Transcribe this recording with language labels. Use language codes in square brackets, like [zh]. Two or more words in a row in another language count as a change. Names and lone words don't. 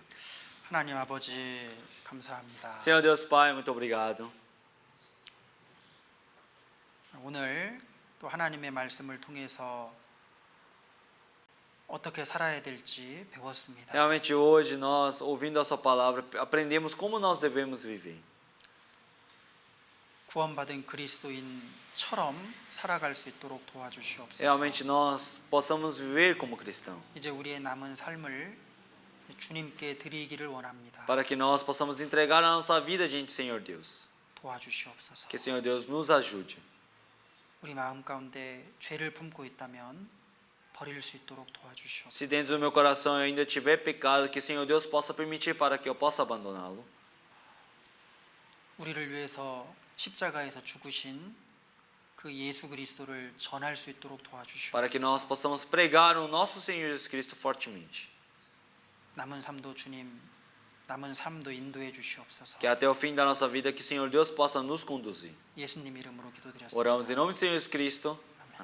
[ko] 하나님 아버지 감사합니다. [pt] Senhor Deus Pai, muito obrigado. [ko] 오늘 또 하나님의 말씀을 통해서 어떻게 살아야 될지 배웠습니다. [pt] Realmente hoje nós, ouvindo a sua palavra, aprendemos como nós devemos viver. [ko] 구원받은 그리스도인처럼 살아갈 수 있도록 도와주시옵소서. [pt] Realmente nós possamos viver como cristãos. [ko] 이제 우리의 남은 삶을 주님께 드리기를 원합니다. [pt] Para que nós possamos entregar a nossa vida diante do Senhor Deus. [ko] 도와주시옵소서. [pt] Que o Senhor Deus nos ajude. [ko] 우리 마음 가운데 죄를 품고 있다면 버릴 수 있도록 도와주시옵소서. [pt] Se dentro do meu coração eu ainda tiver pecado, que o Senhor Deus possa permitir para que eu possa abandoná-lo. [ko] 우리를 위해서 십자가에서 죽으신 그 예수 그리스도를 전할 수 있도록 도와주시옵소서. [pt] Para que nós possamos pregar o nosso Senhor Jesus Cristo fortemente. [ko] 남은 삶도 주님, 남은 삶도 인도해 주시옵소서. [pt] Que até o fim da nossa vida, que o Senhor Deus possa nos conduzir. [ko] 예수님 이름으로 기도드렸습니다. [pt] Oramos em nome do Senhor Jesus Cristo.